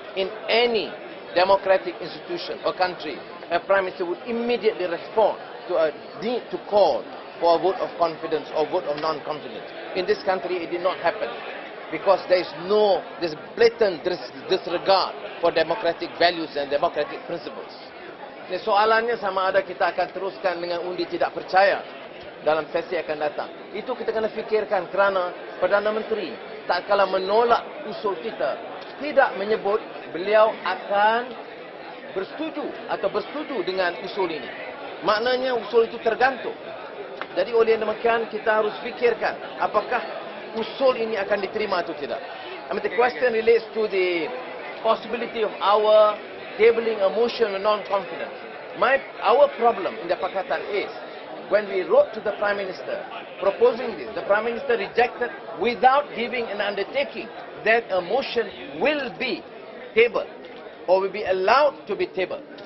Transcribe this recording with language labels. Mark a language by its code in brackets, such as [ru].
[en] In any democratic institution or country, a Prime Minister would immediately respond to a need to call for a vote of confidence or vote of non-confidence. In this country, it did not happen because there's blatant disregard for democratic values and democratic principles. [ms] Jadi soalannya sama ada kita akan teruskan dengan undi tidak percaya dalam sesi akan datang. Itu kita kena fikirkan kerana Perdana Menteri tak kala menolak usul kita, tidak menyebut beliau akan bersetuju dengan usul ini. Maknanya usul itu tergantung. Jadi oleh demikian kita harus fikirkan apakah usul ini akan diterima atau tidak. [en] I mean, the question relates to the possibility of our tabling a motion of non-confidence. Our problem in the Pakatan is when we wrote to the Prime Minister proposing this, the Prime Minister rejected without giving an undertaking that a motion will be tabled or will be allowed to be tabled.